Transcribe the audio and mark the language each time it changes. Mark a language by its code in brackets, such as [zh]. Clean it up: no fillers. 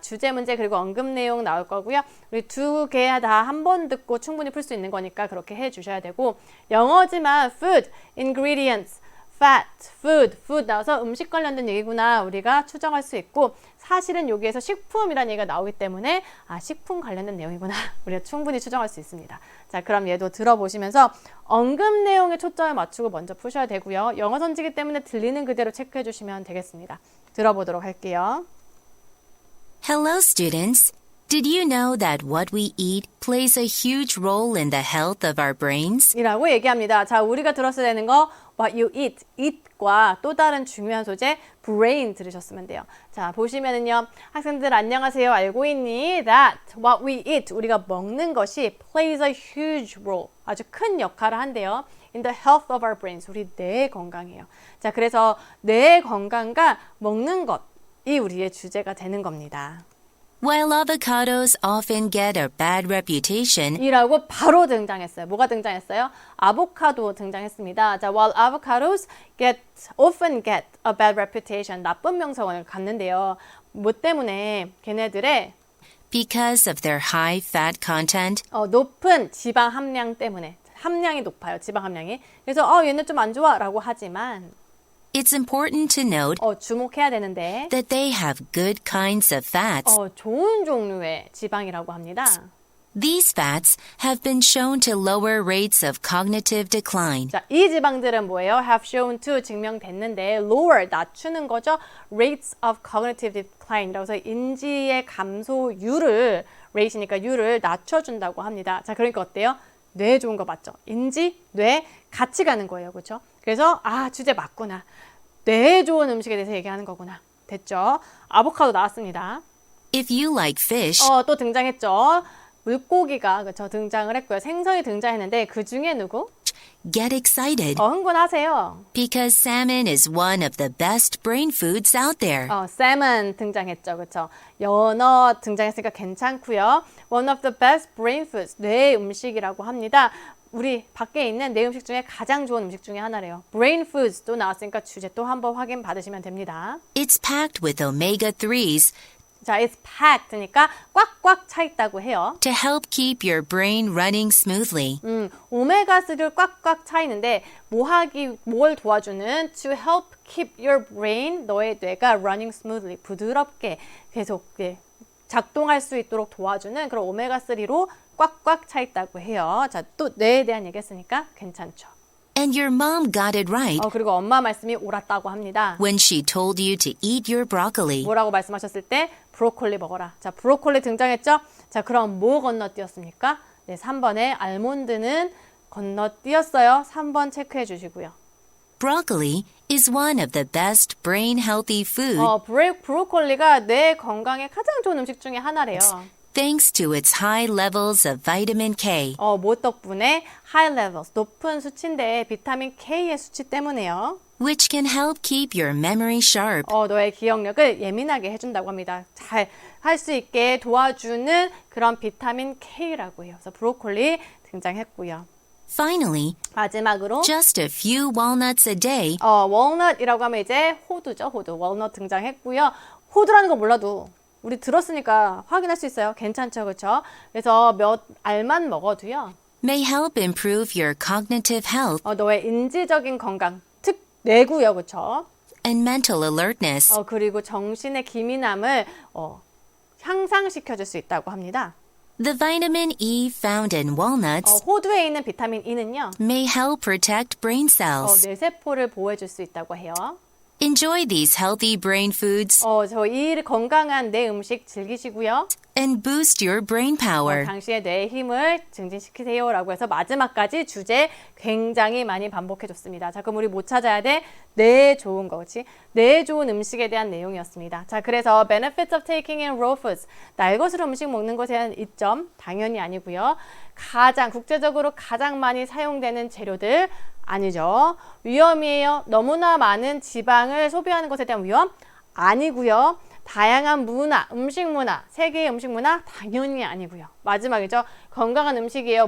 [ko] 주제 문제 그리고 언급 내용 나올 거고요. 우리 두 개 다 한 번 듣고 충분히 풀 수 있는 거니까 그렇게 해주셔야 되고 영어지만 [en] food, ingredients, fat, food [ko] 나와서 음식 관련된 얘기구나 우리가 추정할 수 있고 사실은 여기에서 식품이라는 얘기가 나오기 때문에 식품 관련된 내용이구나 우리가 충분히 추정할 수 있습니다. 자, 그럼 얘도 들어보시면서 언급 내용에 초점을 맞추고 먼저 푸셔야 되고요. 영어 선지기 때문에 들리는 그대로 체크해 주시면 되겠습니다. 들어보도록 할게요. [en] Hello, students. Did you know that what we eat plays a huge role in the health of our brains? [ko] 이라고 얘기합니다. 자, 우리가 들었어야 되는 거 [en] what you eat, [ko] eat과 또 다른 중요한 소재 brain 들으셨으면 돼요. 자, 보시면은요. 학생들 안녕하세요. 알고 있니? [en] That what we eat, [ko] 우리가 먹는 것이 [en] plays a huge role, [ko] 아주 큰 역할을 한대요. [en] In the health of our brains, [ko] 우리 뇌 건강이에요. 자, 그래서 뇌 건강과 먹는 것이 우리의 주제가 되는 겁니다. [en] While avocados often get a bad reputation, [ko] 이라고 바로 등장했어요. 뭐가 등장했어요? 아보카도 등장했습니다. 자, [en] while avocados often get a bad reputation, [ko] 나쁜 명성을 갖는데요. 뭐 때문에? 걔네들의 [en] because of their high fat content, [ko] 높은 지방 함량 때문에. 함량이 높아요. 지방 함량이. 그래서 얘는 좀 안 좋아 라고 하지만 [en] it's important to note [ko] 주목해야 되는데 [en] that they have good kinds of fats. [ko] 좋은 종류의 지방이라고 합니다. [en] These fats have been shown to lower rates of cognitive decline. [ko] 자, 이 지방들은 뭐예요? [en] have shown to [ko] 증명됐는데 [en] lower [ko] 낮추는 거죠. [en] rates of cognitive decline [ko] 이라고 해서 인지의 감소율을 rate이니까 율을 낮춰준다고 합니다. 자, 그러니까 어때요? 뇌 좋은 거 맞죠? 인지, 뇌 같이 가는 거예요. 그렇죠? 그래서 주제 맞구나. 뇌 좋은 음식에 대해서 얘기하는 거구나. 됐죠? 아보카도 나왔습니다. [en] If you like fish, [ko] 또 등장했죠. 물고기가 그렇죠? 등장을 했고요. 생선이 등장했는데 그 중에 누구? [en] get excited [ko] 흥분하세요. [en] because salmon is one of the best brain foods out there. [ko] salmon 등장했죠. 그렇죠? 연어 등장했으니까 괜찮고요. [en] One of the best brain foods. [ko] 뇌 음식이라고 합니다. 우리 밖에 있는 뇌 음식 중에 가장 좋은 음식 중에 하나래요. brain foods 또 나왔으니까 주제 또 한번 확인 받으시면 됩니다. [en] It's packed with omega-3s [ko] 자, [en] it's packed [ko] 니까 꽉꽉 차 있다고 해요. [en] to help keep your brain running smoothly. [ko] 오메가3를 꽉꽉 차 있는데 뭘 도와주는 [en] to help keep your brain, [ko] 너의 뇌가 [en] running smoothly, [ko] 부드럽게 계속 작동할 수 있도록 도와주는 그런 오메가3로 꽉꽉 차 있다고 해요. 자, 또 뇌에 대한 얘기했으니까 괜찮죠. [en] And your mom got it right [ko] 그리고 엄마 말씀이 옳았다고 합니다. [en] when she told you to eat your broccoli. [ko] 뭐라고 말씀하셨을 때 브로콜리 먹어라. 자, 브로콜리 등장했죠? 자, 그럼 뭐 건너뛰었습니까? 네, 3번에 알몬드는 건너뛰었어요. 3번 체크해 주시고요. [en] Broccoli is one of the best brain healthy food [ko] 브로콜리가 뇌 건강에 가장 좋은 음식 중에 하나래요. [en] thanks to its high levels of vitamin K. [ko] 뭐 덕분에 [en] high levels, [ko] 높은 수치인데 비타민 K의 수치 때문에요. [en] which can help keep your memory sharp. [ko] 너의 기억력을 예민하게 해준다고 합니다. 잘 할 수 있게 도와주는 그런 비타민 K라고 해요. 그래서 브로콜리 등장했고요. [en] Finally, [ko] 마지막으로 [en] just a few walnuts a day [ko] walnut이라고 하면 이제 호두죠. 호두. walnut 등장했고요. 호두라는 거 몰라도 우리 들었으니까 확인할 수 있어요. 괜찮죠, 그렇죠? 그래서 몇 알만 먹어도요. [en] may help improve your cognitive health [ko] 너의 인지적인 건강, 특 뇌고요, 그렇죠? [en] and mental alertness. [ko] 그리고 정신의 기민함을 향상시켜줄 수 있다고 합니다. [en] The vitamin E found in walnuts [ko] 호두에 있는 비타민 E는요. [en] may help protect brain cells. [ko] 뇌세포를 보호해줄 수 있다고 해요. [en] Enjoy these healthy brain foods [ko] 이 건강한 뇌 음식 즐기시고요. [en] and boost your brain power. [ko] 당시의 뇌의 힘을 증진시키세요 라고 해서 마지막까지 주제 굉장히 많이 반복해줬습니다. 자, 그럼 우리 뭐 찾아야 돼? 뇌 좋은 거, 그렇지? 뇌 좋은 음식에 대한 내용이었습니다. 자, 그래서 [en] benefits of taking in raw foods. [ko] 날것으로 음식 먹는 것에 대한 이점 당연히 아니고요. 국제적으로 가장 많이 사용되는 재료들 아니죠. 위험이에요. 너무나 많은 지방을 소비하는 것에 대한 위험 아니고요. 다양한 문화, 음식 문화, 세계의 음식 문화 당연히 아니고요. 마지막이죠. 건강한 음식이에요.